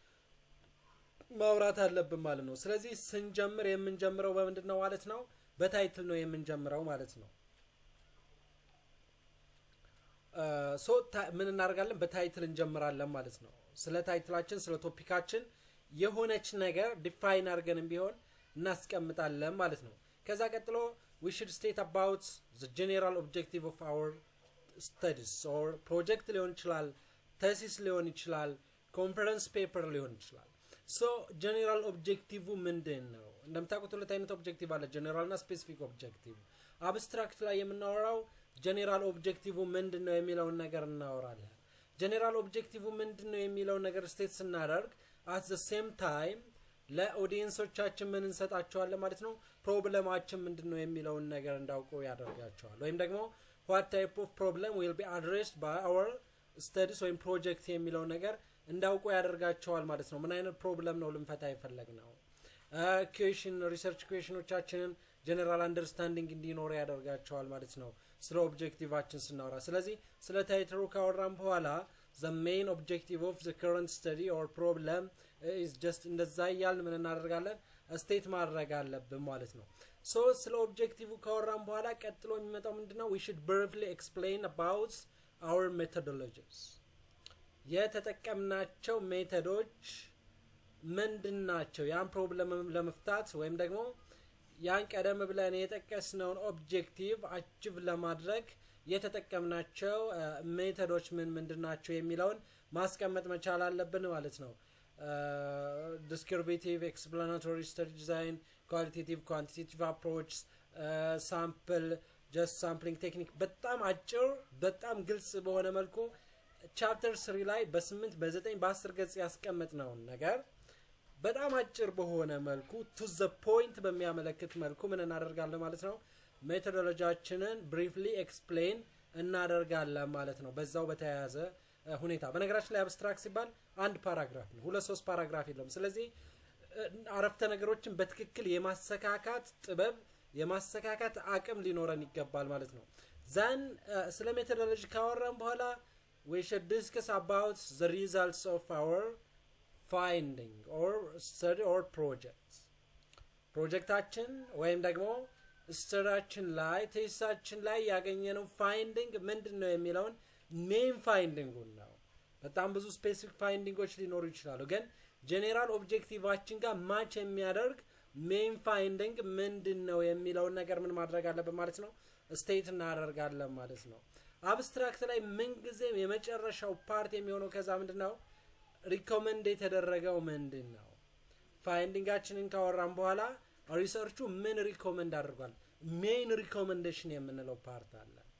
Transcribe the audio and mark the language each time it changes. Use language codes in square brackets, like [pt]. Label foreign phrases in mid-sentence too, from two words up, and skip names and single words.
[am] ማውራት አለብን ማለት ነው። ስለዚህ ስንጀምር የምንጀምረው በምንድነው ማለት ነው በታይትል ነው የምንጀምረው ማለት ነው። ምን እናደርጋለን በታይትል እንጀምራለን ማለት ነው። ስለ ታይትላችን ስለ ቶፒካችን የሆነች ነገር ዲፋይን አድርገንም ቢሆን እናስቀምጣለን ማለት ነው። ከዛ ቀጥሎ [en] we should state about the general objective of our studies or project [am] ሊሆን ይችላል thesis ሊሆን ይችላል [en] conference paper [am] ሊሆን ይችላል። [en] so general objective [am] ምንድነው? እንደምታውቁት ሁለት አይነት ኦብጀክቲቭ አለ ጀነራል እና [en] specific objective። [am] አብስትራክት ላይ የምናወራው [en] general objective [am] ምንድነው የሚለውን ነገር እናወራለን። [en] general objective [am] ምንድነው የሚለውን ነገር ስቴት ስናደርግ [en] at the same time [am] ለኦዲየንሶቻችን ምን እንሰጣቸዋለን ማለት ነው ፕሮብለማችን ምንድነው የሚለውን ነገር እንዳውቁ ያደርጋቸዋል። ወይም ደግሞ [en] what type of problem will be addressed by our studies [am] ወይም ፕሮጀክት የሚለው ነገር እንዳውቁ ያደርጋቸዋል ማለት ነው። ምን አይነት ፕሮብለም ነው ልንፈታ የፈለግነው [en] question research [am] ኩዌሽኖቻችንን [en] general understanding [am] እንዲኖር ያደርጋቸዋል ማለት ነው ስለ ኦብጀክቲቫችን ስናወራ። ስለዚህ ስለ ታይትሉ ካወራን በኋላ [en] the main objective of the current study or problem is just [am] እንደዛ ያልን ምን እናደርጋለን ስቴት ማድረግ አለብን ማለት ነው። ሶ ስለ ኦብጀክቲቭ ካወራን በኋላ ቀጥሎ የሚመጣው ምንድነው [en] we should briefly explain about our methodologies [am] የተጠቀምናቸው ሜተዶች ምንድናቸው ያን ፕሮብለም ለመፍታት ወይም ደግሞ ያን ቀደም ብለን የጠቀስነውን ኦብጀክቲቭ አቺቭ ለማድረግ የተጠቀምናቸው ሜተዶች ምንድናቸው የሚለውን ማስቀመጥ መቻል አለብን ማለት ነው [en] descriptive explanatory study design qualitative quantitative approach sample just sampling technique [am] በጣም አጭር በጣም ግልጽ በሆነ መልኩ ቻፕተር 3 ላይ በ8 በ9 በ10 ገጽ ያስቀመጥነው ነገር በጣም አጭር በሆነ መልኩ [en] to the point [am] በሚያመለክት መልኩ ምን እናደርጋለን ማለት ነው ሜቶዶሎጂያችንን [en] briefly explain [am] እናደርጋለን ማለት ነው በዛው በተያያዘ ሁኔታ በነገራችን ላይ አብስትራክት ሲባል አንድ ፓራግራፍ ነው ሁለት ሶስት ፓራግራፍ የለም ስለዚህ አረፍተ ነገሮችን በትክክል የማስተካካት ጥበብ የማስተካካት አቅም ሊኖረን ይገባል ማለት ነው ዘን ስለ ሜቶዶሎጂ ካወራን በኋላ [en] we should discuss about the results of our finding or study or projects [am] ፕሮጀክታችን ወይም ደግሞ ስተራችን ላይ ቴስታችን ላይ ያገኘነው ፋይንዲንግ ምንድነው የሚለውን [en] main finding [am] ነው በጣም ብዙ ስፔሲፊክ ፋይንዲንጎች ሊኖሩ ይችላሉ ግን ጀነራል ኦብጀክቲቫችን ጋር ማች የሚያደርግ [en] main finding [am] ምንድነው የሚለውን ነገር ምን ማድረግ አለበት ማለት ነው ስቴት እናደርጋለን ማለት ነው አብስትራክት ላይ ምን ጊዜም የመጨረሻው ፓርት የሚሆነው ከዛ ምንድነው ሪኮመንድ የተደረገው ምንድነው ፋይንዲንጋችንን ካወራን በኋላ ሪሰርቹ ምን ሪኮመንድ አድርጓል [en] main recommendation [am] የምንለው ፓርት አለ